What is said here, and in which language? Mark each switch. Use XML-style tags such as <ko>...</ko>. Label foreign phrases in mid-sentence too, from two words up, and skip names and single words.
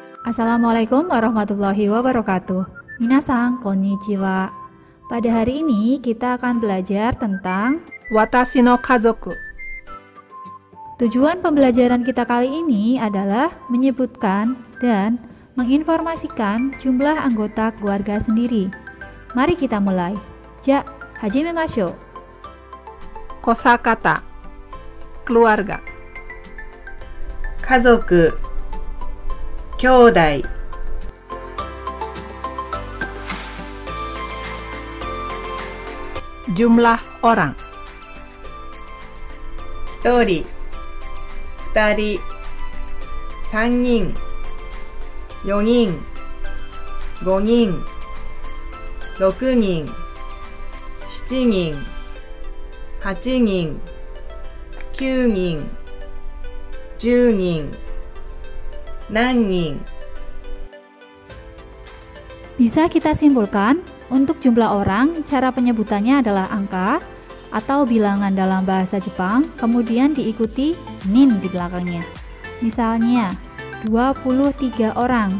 <ar>السلام عليكم ورحمة الله وبركاته.</ar> <ja>みなさん、こんにちは.</ja> <id>Pada hari ini kita akan belajar tentang</id> <ja>私の家族.</ja> <id>tujuan pembelajaran kita kali ini adalah menyebutkan dan menginformasikan jumlah anggota keluarga sendiri. Mari kita mulai.</id> <ja>じゃ、始めましょう.</ja> <id>Kosakata. Keluarga.</id> <ja>家族、兄弟、</ja> <id>Jumlah orang.</id> <ja>1 人、2人、3人、4人、5人、6人、7人、8人、9人、10人、何人。</ja> <id>Bisa kita simpulkan, untuk jumlah orang, cara penyebutannya adalah angka atau bilangan dalam bahasa Jepang, kemudian diikuti nin di belakangnya. Misalnya, 23 orang.</id>